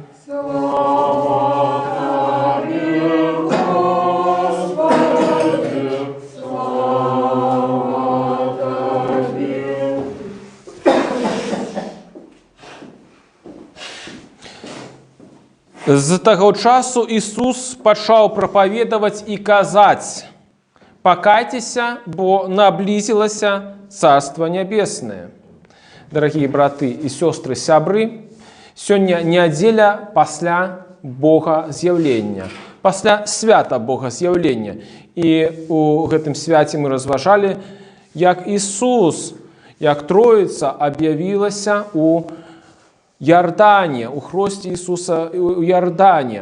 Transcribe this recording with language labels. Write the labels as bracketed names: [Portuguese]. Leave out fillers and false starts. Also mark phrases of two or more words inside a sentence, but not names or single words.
[Russian] Слава Тебе, Господи, слава Тебе. [Belarusian] З таго часу Ісус пачаў прапаведаваць і казаць: «Пакайцеся, бо [Russian] наблизилося Царство Небесное». Дорогие браты и сестры, [Belarusian] сябры, сёння нядзеля пасля Богаз'яўлення, пасля свята Богаз'яўлення. І у гэтым свяце мы разважалі, як Ісус, як Троіца аб'явілася у Ярдане, у хросце Ісуса у Ярдане.